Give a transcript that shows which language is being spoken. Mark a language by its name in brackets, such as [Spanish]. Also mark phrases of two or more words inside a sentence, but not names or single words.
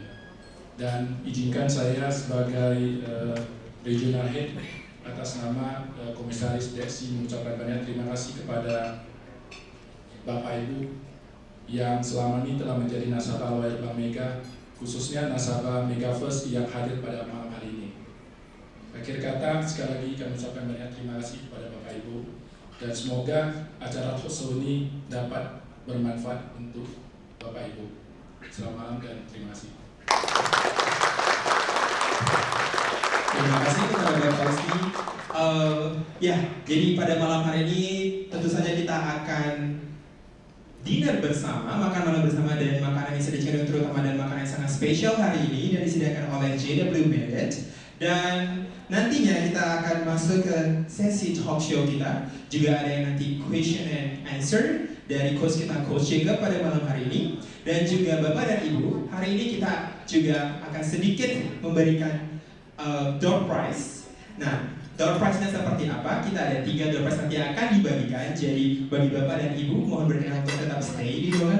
[Indonesian] Dan izinkan saya sebagai [English] regional head [Indonesian] atas nama Komisaris Deksi mengucapkan banyak terima kasih kepada Bapak Ibu yang selama ini telah menjadi nasabah loyal Bank Mega, khususnya nasabah Mega First yang hadir pada malam hari ini. Akhir kata, sekali lagi kami ucapkan banyak terima kasih kepada Bapak Ibu, dan semoga acara [English] talk show [Indonesian] ini dapat bermanfaat untuk Bapak Ibu. Selamat malam dan terima kasih. Terima kasih kepada Bapak Husni. Ya, jadi pada malam hari ini tentu saja kita akan dinner bersama, makan malam bersama, dan makanan yang sedikit terutama dan makanan yang sangat spesial hari ini dan disediakan oleh JW Marriott. Dan nantinya kita akan masuk ke sesi [English] talk show [Indonesian] kita. Juga ada yang nanti [English] question and answer [Indonesian] dari coach kita, Coach Jacob pada malam hari ini. Dan juga Bapak dan Ibu, hari ini kita juga akan sedikit memberikan [English] door prize. [Indonesian] Nah, [English] door prize- [Indonesian] nya seperti apa? Kita ada 3 [English] door prize [Indonesian] nanti yang akan dibagikan. Jadi bagi Bapak dan Ibu mohon berkenan untuk tetap stay di ruangan.